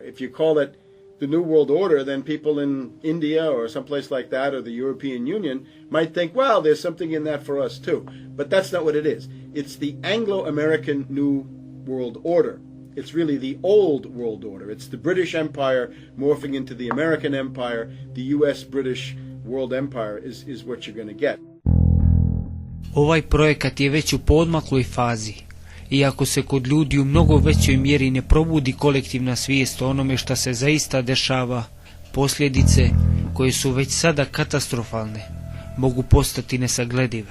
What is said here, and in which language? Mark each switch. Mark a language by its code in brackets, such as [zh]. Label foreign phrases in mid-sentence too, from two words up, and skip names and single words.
[en] If you call it the New World Order, then people in India or someplace like that or the European Union might think, well, there's something in that for us too. But that's not what it is. It's the Anglo-American New World Order. It's really the old world order. It's the British Empire morphing into the American Empire. The US-British world empire is what you're going to get. [bs] Ovaj projekat je već u poodmakloj fazi. Iako se kod ljudi u mnogo većoj mjeri ne probudi kolektivna svijest o onome šta se zaista dešava, posljedice, koje su već sada katastrofalne, mogu postati nesagledive.